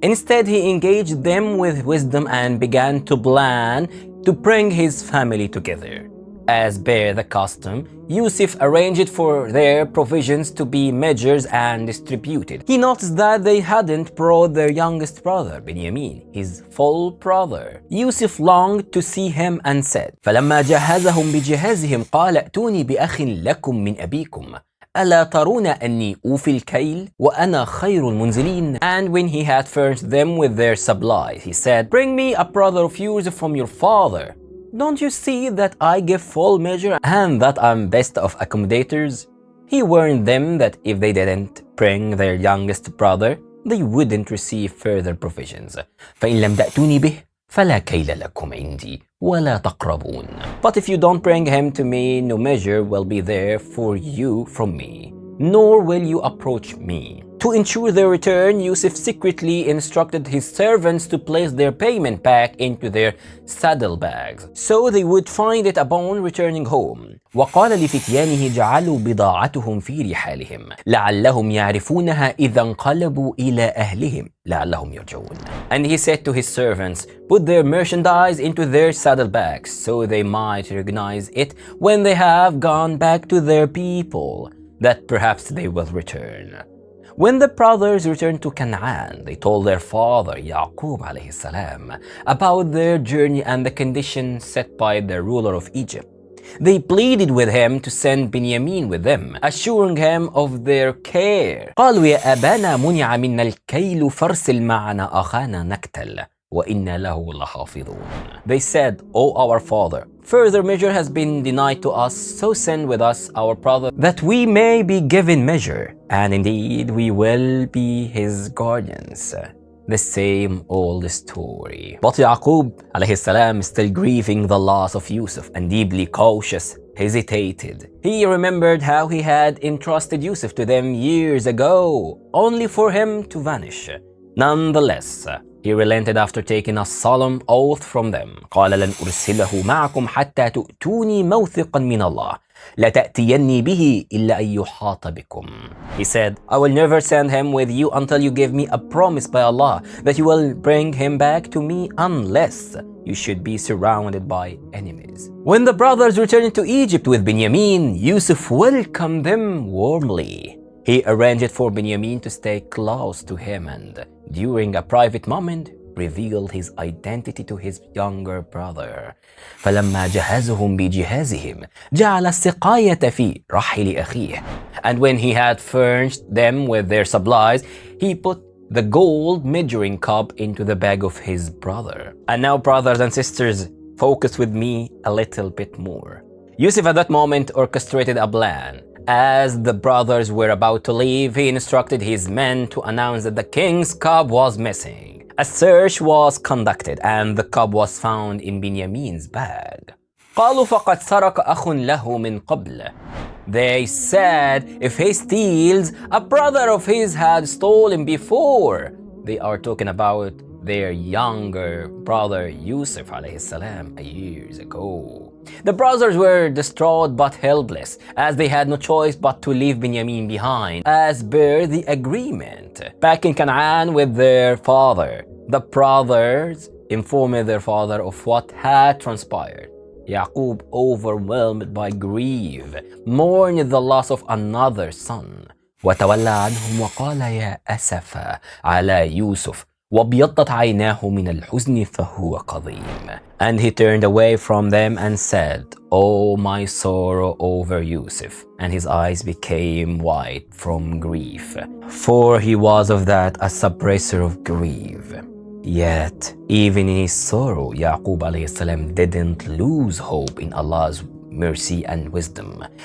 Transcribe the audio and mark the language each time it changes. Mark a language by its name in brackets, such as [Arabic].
[English] Instead, he engaged them with wisdom and began to plan to bring his family together. As per the custom, Yusuf arranged for their provisions to be measured and distributed. He noticed that they hadn't brought their youngest brother, Benjamin, his full brother. Yusuf longed to see him and said, [Arabic] فَلَمَّا جَهَّزَهُمْ بِجِهَازِهِمْ قَالَ ائْتُونِي بِأَخٍ لَكُمْ مِنْ أَبِيكُمْ أَلَا تَرُونَ أَنِّي أُوفِي الْكَيْلَ وَأَنَا خَيْرُ الْمُنْزِلِينَ. [English] And when he had furnished them with their supplies, he said, bring me a brother of yours from your father. Don't you see that I give full measure and that I'm best of accommodators? He warned them that if they didn't bring their youngest brother, they wouldn't receive further provisions. [Arabic] فَإِن لَمْ تَأْتُونِي بِهِ فَلَا كَيْلَ لَكُمْ عِنْدِي وَلَا تَقْرَبُونَ. [English] But if you don't bring him to me, no measure will be there for you from me, nor will you approach me. To ensure their return, Yusuf secretly instructed his servants to place their payment back into their saddlebags, so they would find it upon returning home. [Arabic] وقال لفتيانه جعلوا بضاعتهم في رحالهم لعلهم يعرفونها إذا انقلبوا إلى أهلهم لعلهم يرجعون. [English] And he said to his servants, put their merchandise into their saddlebags, so they might recognize it when they have gone back to their people, that perhaps they will return. When the brothers returned to Canaan, they told their father, Yaqub alayhi salam, about their journey and the conditions set by the ruler of Egypt. They pleaded with him to send Benjamin with them, assuring him of their care. [Arabic] قالوا يا أبانا منع منا الكيل فارسل معنا أخانا نكتل وإنا له لحافظون. [English] They said, O our father, further measure has been denied to us, so send with us our brother that we may be given measure, and indeed we will be his guardians. The same old story. But Yaqub alayhi salam, still grieving the loss of Yusuf and deeply cautious, hesitated. He remembered how he had entrusted Yusuf to them years ago, only for him to vanish. Nonetheless, he relented after taking a solemn oath from them. [Arabic] قال لن أرسله معكم حتى تؤتوني موثقا من الله لا تأتيني به إلا أن يحاط بكم. [English] He said, I will never send him with you until you give me a promise by Allah that you will bring him back to me unless you should be surrounded by enemies. When the brothers returned to Egypt with Benjamin, Yusuf welcomed them warmly. He arranged for Benjamin to stay close to him and, during a private moment, revealed his identity to his younger brother. [Arabic] فلما جهزهم بجهازهم جعل السقاية في رحل أخيه. [English] And when he had furnished them with their supplies, he put the gold measuring cup into the bag of his brother. And now, brothers and sisters, focus with me a little bit more. Yusuf at that moment orchestrated a plan. As the brothers were about to leave, he instructed his men to announce that the king's cup was missing. A search was conducted and the cup was found in Benjamin's bag. [Arabic] قالوا فقد سرق أخ له من قبل. [English] They said, if he steals, a brother of his had stolen before. They are talking about their younger brother Yusuf alayhi salam years ago. The brothers were distraught but helpless, as they had no choice but to leave Benjamin behind, as per the agreement. Back in Canaan with their father, the brothers informed their father of what had transpired. Yaqub, overwhelmed by grief, mourned the loss of another son. [Arabic] وتولى عنهم وقال يا أسف على يوسف وابيضت عيناه من الحزن فهو قضيم. [English] And he turned away from them and said, "Oh, my sorrow over Yusuf." And his eyes became white from grief, for he was of that a suppressor of grief. Yet, even in his sorrow, Yaqub alayhi salam didn't lose hope in Allah's mercy and wisdom.